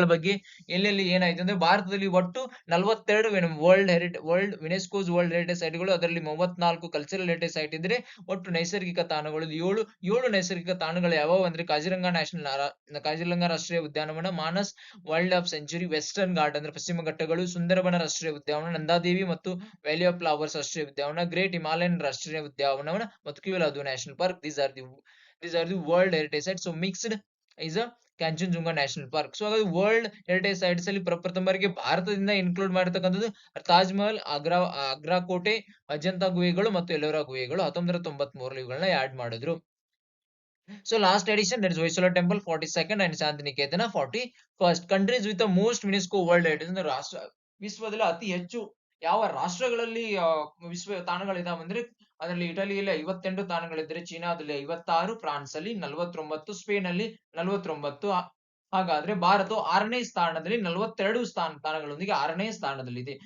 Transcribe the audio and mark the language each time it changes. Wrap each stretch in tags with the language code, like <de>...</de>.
<kn>ಸೈಟ್ಗಳ ಬಗ್ಗೆ ಎಲ್ಲೆಲ್ಲಿ ಏನಾಯ್ತು ಅಂದ್ರೆ ಭಾರತದಲ್ಲಿ ಒಟ್ಟು 42 ವರ್ಲ್ಡ್ ಯುನೆಸ್ಕೋಸ್ ವರ್ಲ್ಡ್ ಹೆರಿಟೇಜ್ ಸೈಟ್ಗಳು, ಅದರಲ್ಲಿ 34 ಕಲ್ಚರಲ್ ಹೆರಿಟೇಜ್ ಸೈಟ್ ಇದ್ರೆ ಒಟ್ಟು ನೈಸರ್ಗಿಕ ತಾಣಗಳು ಏಳು ನೈಸರ್ಗಿಕ ತಾಣಗಳು ಯಾವ್ಯಾವ ಅಂದ್ರೆ ಕಾಜಿರಂಗ ರಾಷ್ಟ್ರೀಯ ಉದ್ಯಾನವನ, Manas wild life century, western ghat ಅಂದ್ರೆ ಪಶ್ಚಿಮ ಘಟ್ಟಗಳು, ಸುಂದರಬನ ರಾಷ್ಟ್ರೀಯ ಉದ್ಯಾನವನ, ನಂದಾದೇವಿ ಮತ್ತು ವ್ಯಾಲಿ ಆಫ್ ಫ್ಲವರ್ಸ್ ರಾಷ್ಟ್ರೀಯ ಉದ್ಯಾನವನ, ಗ್ರೇಟ್ ಹಿಮಾಲಯನ್ ರಾಷ್ಟ್ರೀಯ ಉದ್ಯಾನವನ ಮತ್ತು ಕ್ಯೂಲಾದು national park.</kn> <en>These are the world heritage sites. So mixed is a Kanchenjunga national park.</en> <kn>So ಹಾಗಾದ್ರೆ ವರ್ಲ್ಡ್ ಹೆರಿಟೇಜ್ ಸೈಟ್ಸ್ ಅಲ್ಲಿ ಪ್ರಪ್ರಥಮ ಬಾರಿಗೆ ಭಾರತದಿಂದ ಇನ್ಕ್ಲೂಡ್ ಮಾಡಿರ್ತಕ್ಕಂಥದ್ದು ತಾಜ್ ಮಹಲ್, ಆಗ್ರಾ ಕೋಟೆ, ಅಜಂತಾ ಗುಹೆಗಳು ಮತ್ತು ಎಲ್ಲೋರಾ ಗುಹೆಗಳು 1993 ಇವುಗಳನ್ನ ಆಡ್ ಮಾಡಿದ್ರು.</kn> <en>So last edition, there is Hoysala Temple 42nd and Shantiniketana 41st. Countries with the most UNESCO World Heritage</en> <kn>ಅಂದ್ರೆ ವಿಶ್ವದಲ್ಲಿ ಅತಿ ಹೆಚ್ಚು ಯಾವ ರಾಷ್ಟ್ರಗಳಲ್ಲಿ ವಿಶ್ವ ತಾಣಗಳಿದಾವೆ ಅಂದ್ರೆ ಅದರಲ್ಲಿ ಇಟಲಿಯಲ್ಲಿ 58 ತಾಣಗಳಿದ್ರೆ, ಚೀನಾದಲ್ಲಿ 56, ಫ್ರಾನ್ಸ್ ಅಲ್ಲಿ 49, ಸ್ಪೇನ್ ಅಲ್ಲಿ 49. ಹಾಗಾದ್ರೆ ಭಾರತ 6ನೇ ಸ್ಥಾನದಲ್ಲಿ 42 ತಾಣಗಳೊಂದಿಗೆ 6ನೇ ಸ್ಥಾನದಲ್ಲಿದೆ.</kn>